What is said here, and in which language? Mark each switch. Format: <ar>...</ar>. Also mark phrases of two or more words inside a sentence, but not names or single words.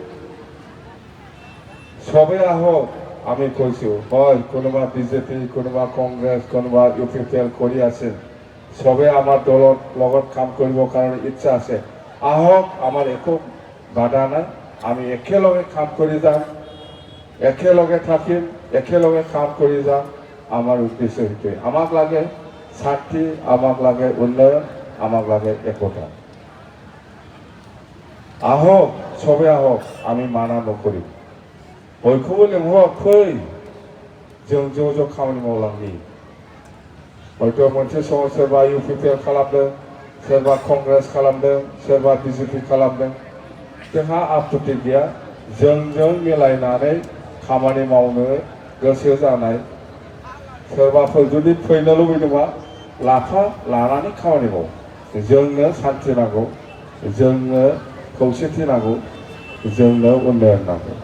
<as>সবে আহক আমি কৈছো হয় কোনোবা বিজেপি কোনোবা কংগ্ৰেছ কোনোবা ইউপিপিএল কৰি আছে সবে আমাৰ দলৰ লগত কাম কৰিবৰ কাৰণে ইচ্ছা আছে আহক আমাৰ একো বাধা নাই আমি একেলগে কাম কৰি যাম একেলগে থাকিম একেলগে কাম কৰি যাম আমার উদ্দেশ্য সেইটোৱে আমাক লাগে শান্তি আমাক লাগে উন্নয়ন আমাক লাগে একতা আহক সবে আহক আমি মানা নকৰিম</as> <brx>बयखौबो लेंहर फै जों ज' खामानि मावलांनि हयथ' मोनसे समाव सोरबा इउपिपिएल खालामदों सोरबा कंग्रेस खालामदों सोरबा बिजेपि खालामदों जोंहा आपत्ति गैया जोंजों मिलायनानै खामानि मावनो गोसो जानाय सोरबाफोर जुदि फैनो लुबैदोंबा लानानै खामानि माव जोंनो शान्ति नांगौ जोंनो खौसेथि नांगौ जोंनो उन्नयन नांगौ</brx>